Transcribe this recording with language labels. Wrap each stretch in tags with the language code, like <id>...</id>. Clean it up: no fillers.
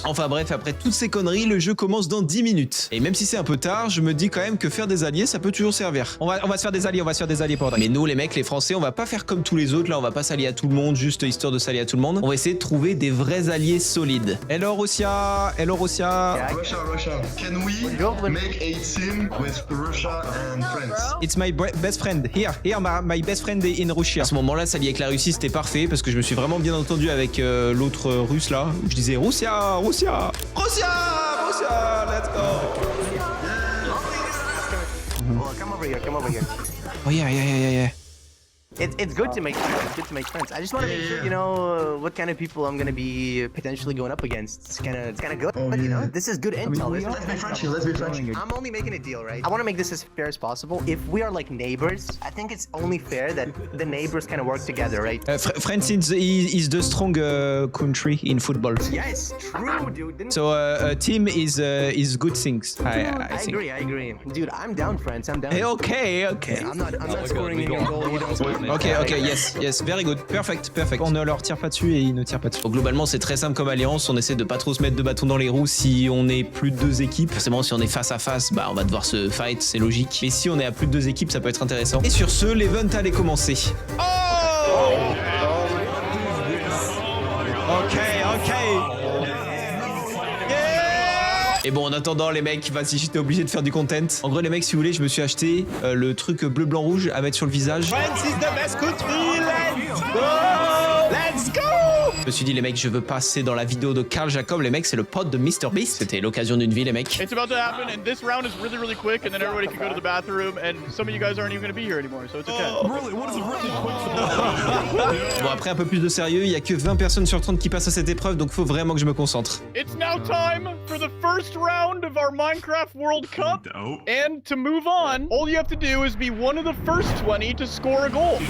<fr>Enfin bref, après toutes ces conneries, le jeu commence dans 10 minutes. Et même si c'est un peu tard, je me dis quand même que faire des alliés, ça peut toujours servir. On va se faire des alliés, pendant. Mais nous, les mecs, les Français, on va pas faire comme tous les autres, là, on va pas s'allier à tout le monde. monde, juste histoire de s'allier à tout le monde. On va essayer de trouver des vrais alliés solides.</fr> <en>Hello Russia. Hello Russia. Russia. Can we make a team with Russia and France? It's my best friend. Here, my best friend in Russia.</en> <fr>À ce moment-là, s'allier avec la Russie, c'était parfait parce que je me suis vraiment bien entendu avec l'autre russe là. Où je disais</fr> <en>Russia, Russia, Russia, Russia, let's go. Well, come over here. Oh yeah. It's good to make friends. It's good to make friends. I just want to make sure you know what kind of people I'm gonna be potentially going up against. It's kind of good, but you know this is good intel. Let's be French. I'm only making a deal, right? I want to make this as fair as possible. If we are like neighbors, I think it's only fair that the neighbors kind of work together, right? France is the strong country in football. Yes, true, dude. So a team is good things. I think. I agree. Dude, I'm down, friends. I'm down. Hey, okay. I'm not scoring any goal. You don't. Ok, yes, very good, perfect.</en> <fr>On ne leur tire pas dessus et ils ne tirent pas dessus. Donc globalement, c'est très simple comme alliance. On essaie de pas trop se mettre de bâtons dans les roues si on est plus de 2 équipes. Forcément, si on est face à face, bah on va devoir se fight, c'est logique. Mais si on est à plus de 2 équipes, ça peut être intéressant. Et sur ce, l'event allait commencer. Oh! Ok. Et bon, en attendant, les mecs, vas-y, j'étais obligé de faire du content. En gros, les mecs, si vous voulez, je me suis acheté le truc bleu, blanc, rouge à mettre sur le visage.</fr> <en>France is the best country, let's go! Let's go!</en> <fr>Je me suis dit, les mecs, je veux passer dans la vidéo de Karl Jacob. Les mecs, c'est le pote de MrBeast. C'était l'occasion d'une vie, les mecs.</fr> <en>It's about to happen, and this round is really, really quick, and then everybody can go to the bathroom, and some of you guys aren't even going to be here anymore, so it's okay. Really? What is really quick?</en> <fr>Bon, après, un peu plus de sérieux, il y a que 20 personnes sur 30 qui passent à cette épreuve, donc faut vraiment que je me concentre.</fr> <en>It's now time for the first round of our Minecraft World Cup, and to move on, all you have to do is be one of the first 20 to score a goal.</en>